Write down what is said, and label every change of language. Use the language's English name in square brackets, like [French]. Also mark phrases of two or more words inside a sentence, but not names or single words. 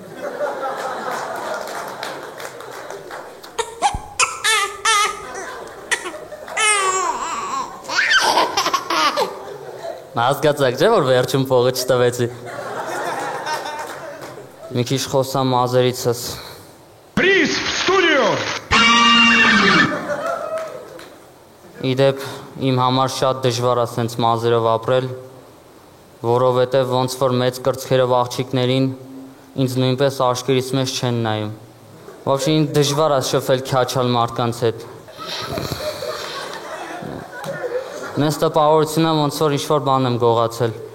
[Armenian] Հասկացաք չէ, որ վերջում փողը չտվեցի։ Մի քիչ խոսամ ազերիցս։ [Russian] Приз в студию! [Armenian] Իդեպ իմ համար շատ դժվար է սենց մազերով ապրել, որովհետև ոնց որ մեծ կրծքերով աղջիկներին ինձ նույնպես աշկերից մեզ չեն նայում։ Вообще ինձ դժվար է շփվել քյաչալ մարդկանց հետ։ Նես տպավորությունն ոնց որ ինչ-որ բան եմ գողացել։